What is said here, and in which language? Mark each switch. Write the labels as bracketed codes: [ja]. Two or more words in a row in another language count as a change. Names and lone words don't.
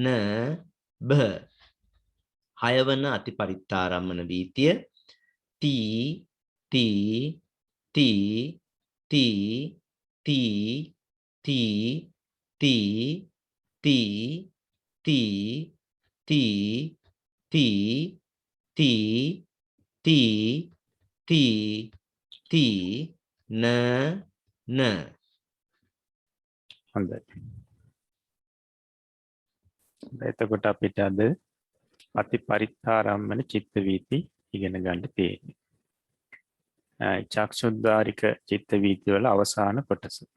[si] භ හයවන අතිපරිත්තාරම්මන වීතිය ති ති ති ති ති ති ති ති ති ති ති ති ති ති ති න න හොඳයි. එතකොට අපිට අද අතිපරිත්තාරම්මන චිත්ත වීති ඉගෙන ගන්න තියෙන්නේ. චක්ෂුද්දාරික චිත්ත වීති වල අවසාන කොටස.